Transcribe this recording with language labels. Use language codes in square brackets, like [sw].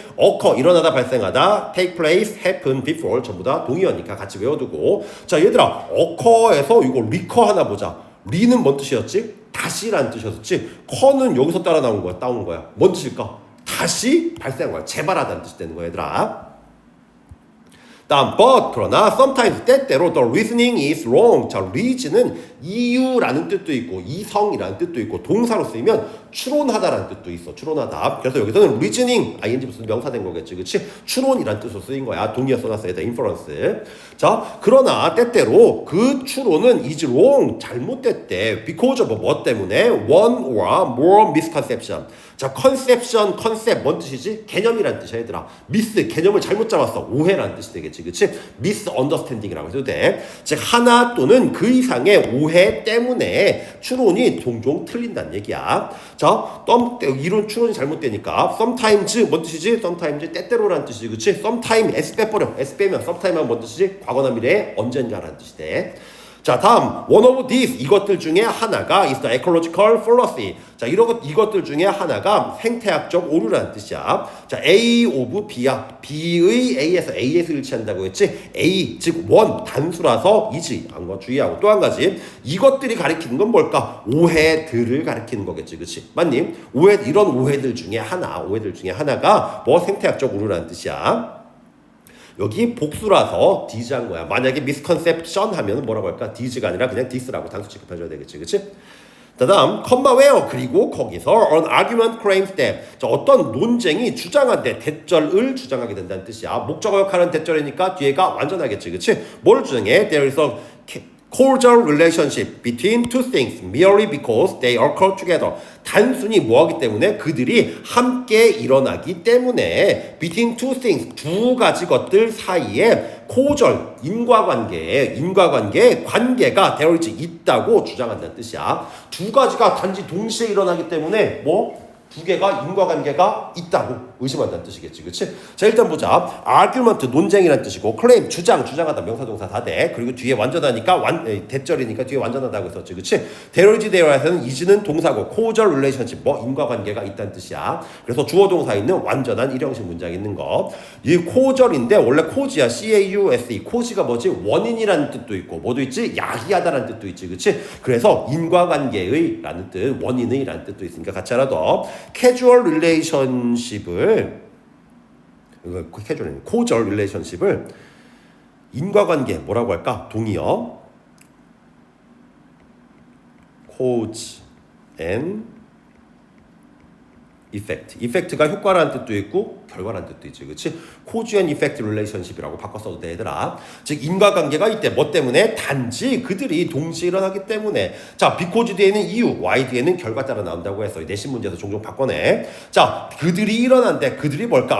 [ko] occur 일어나다 발생하다 [en] take place happen before [ko] 전부 다 동의어니까 같이 외워두고. 자, 얘들아 occur에서 이거 recur 하나 보자. 리는 뭔 뜻이었지? 다시라는 뜻이었지. 커는 여기서 따라 나온 거야. 따온 거야. 뭔 뜻일까? 다시 발생한 거야. 재발하다는 뜻이 되는 거야, 얘들아. [en] 다음, but [ko] 그러나 [en] sometimes [ko] 때때로 [en] the reasoning is wrong. [ko] 자, reason은 이유라는 뜻도 있고 이성이라는 뜻도 있고 동사로 쓰이면 추론하다라는 뜻도 있어. 추론하다. 그래서 여기서는 reasoning ing 무슨 명사 된 거겠지, 그렇지? 추론이라는 뜻으로 쓰인 거야. 동의어 써놨어야 돼. inference. 자, 그러나 때때로 그 추론은 [en] is wrong. [ko] 잘못됐대. [en] because of [ko] 뭐 때문에 [en] one or more misconception. [ko] 자, 컨셉션, 컨셉 뭔 뜻이지? 개념이란 뜻이야, 얘들아. 미스, 개념을 잘못 잡았어. 오해라는 뜻이 되겠지, 그치? 미스 언더스탠딩이라고 해도 돼. 즉, 하나 또는 그 이상의 오해 때문에 추론이 종종 틀린다는 얘기야. 자, 이론 추론이 잘못되니까 sometimes 뭔 뜻이지? sometimes 때때로라는 뜻이지, 그치? sometime s 빼버려. s 빼면 sometime은 뭔 뜻이지? 과거나 미래 언젠가라는 뜻이 돼. [en] 자, 다음 one of these [ko] 이것들 중에 하나가 [en] is the ecological fallacy. [ko] 자, 이것들 중에 하나가 생태학적 오류라는 뜻이야. 자, A of B야. B의 A에서 A에서 일치한다고 했지. A 즉 원 단수라서 이지. 거 주의하고 또 한 가지 이것들이 가리키는 건 뭘까? 오해들을 가리키는 거겠지, 그렇지? 맞니? 이런 오해들 중에 하나가 뭐 생태학적 오류라는 뜻이야. 여기 복수라서 디즈한 거야. 만약에 misconception 하면 뭐라고 할까? 디즈가 아니라 그냥 디스라고 단수 취급해줘야 되겠지, 그렇지? 다음 컴마 where 그리고 거기서 [en] an argument claims that [ko] 자, 어떤 논쟁이 주장한데 대절을 주장하게 된다는 뜻이야. 목적어 역할은 대절이니까 뒤에가 완전하겠지, 그렇지? 뭘 주장해? [en] There is a causal relationship between two things merely because they occur together. [ko] 단순히 뭐하기 때문에 그들이 함께 일어나기 때문에 [en] between two things [ko] 두 가지 것들 사이에 causal 인과관계의 관계가 되어 있다고 주장한다는 뜻이야. 두 가지가 단지 동시에 일어나기 때문에 두 개가 인과관계가 있다고 의심한다는 뜻이겠지, 그치? 자, 일단 보자. argument, 논쟁이라는 뜻이고, claim, 주장하다, 명사동사 다 돼. 그리고 뒤에 완전하니까, 대절이니까 뒤에 완전하다고 했었지, 그치? there에서는 is는 동사고, causal relationship, 인과관계가 있다는 뜻이야. 그래서 주어 동사 있는 완전한 일형식 문장 있는 거. 이 causal인데, 원래 cause야, C-A-U-S-E. cause가 뭐지? 원인이라는 뜻도 있고, 뭐도 있지? 야기하다라는 뜻도 있지, 그치? 그래서 인과관계의 라는 뜻, 원인의 라는 뜻도 있으니까 같이 알아둬. 캐주얼 릴레이션십을 causal relationship을 인과관계 뭐라고 할까? [en] 동의어 cause and effect. [ko] effect가 효과라는 뜻도 있고 결과라는 뜻도 있지. 그렇지? [en] cause and effect relationship [ko] 이라고 바꿔 써도 돼, 얘들아. 즉 인과관계가 있대. 뭐 때문에? 단지 그들이 동시에 일어나기 때문에. 자, because 뒤에는 이유, why 뒤에는 결과 따라 나온다고 했어. 내신 문제에서 종종 바꿔내. 자, 그들이 일어난대. 그들이 뭘까?